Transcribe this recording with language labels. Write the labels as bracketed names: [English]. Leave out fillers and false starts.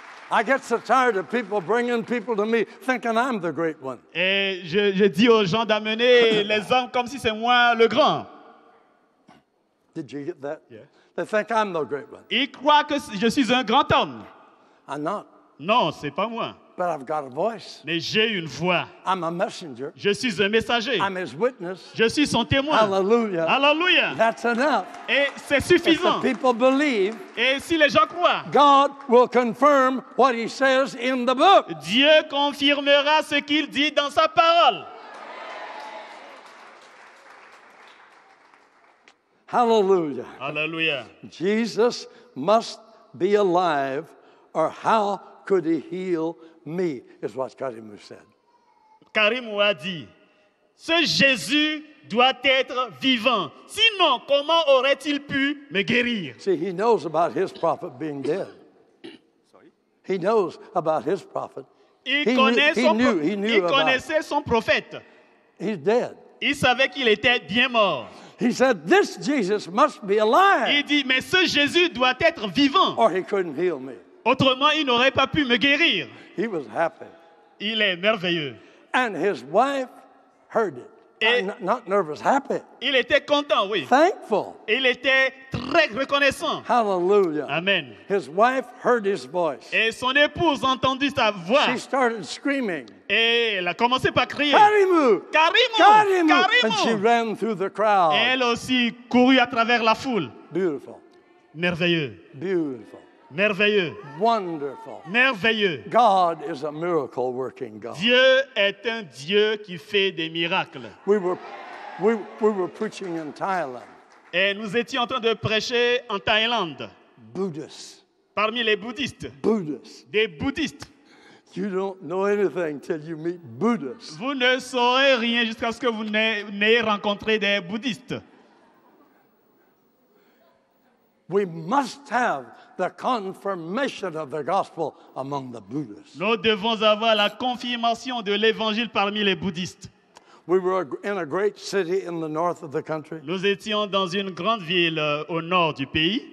[English] I get so tired of people bringing people to me thinking I'm the great one. [French] Et je dis aux gens d'amener les hommes comme si c'est moi le grand. [English] Did you get that? Yeah. They think I'm the great one. [French] Ils croient que je suis un grand homme. [English] I'm not. [French] Non, c'est pas moi. [English] But I've got a voice. [French] Mais j'ai une voix. [English] I'm a messenger. [French] Je suis un messager. [English] I'm his witness. [French] Je suis son témoin. [English] Hallelujah. [French] Alléluia. [English] That's enough. [French] Et c'est [English] If [French] suffisant. [English] the people believe, [French] Et si les gens croient, [English] God will confirm what he says in the book. [French] Dieu confirmera ce qu'il dit dans sa parole. [English] Hallelujah. [French] Alléluia. [English] Jesus must be alive, or how could he heal me, is what Karim said. [French] Karim a dit, ce Jésus doit être vivant. Sinon, comment aurait-il pu me guérir? [English] See, he knows about his prophet being dead. He knows about his prophet. [French] Il [English] He [French] connaissait son prophète. [English] He's dead. [French] Il savait qu'il était bien mort. [English] He said, this Jesus must be alive, [French] Il dit, mais ce Jésus doit être vivant. [English] or he couldn't heal me. [French] Autrement, il n'aurait pas pu me guérir. [English] He was happy. [French] Il est merveilleux. [English] And his wife heard it. [French] Et [English] not nervous, happy, [French] il était content, oui. [English] thankful. [French] Il était très reconnaissant. [English] Hallelujah. Amen. His wife heard his voice. [French] Et son épouse a entendu sa voix. [English] She started screaming, [French] Et elle a commencé par crier. Karimu! Karimu! [English] Karimu! And she Karimu! ran through the crowd. [French] Et elle aussi courut à travers la foule. [English] Beautiful, [French] Merveilleux. [English] beautiful, [French] Merveilleux. [English] wonderful. [French] Merveilleux. [English] God is a miracle working God. [French] Dieu est un Dieu qui fait des miracles. [English] We were preaching in Thailand. [French] Et nous étions en train de prêcher en Thaïlande, [English] Buddhists. [French] parmi les bouddhistes. [English] Buddhists. [French] Des bouddhistes. [English] You don't know anything till you meet Buddhists. [French] Vous ne saurez rien jusqu'à ce que vous n'ayez rencontré des bouddhistes. [English] We must have the confirmation of the gospel among the Buddhists. [French] Nous devons avoir la confirmation de l'évangile parmi les bouddhistes. [English] We were in a great city in the north of the country. [French] Nous étions dans une grande ville au nord du pays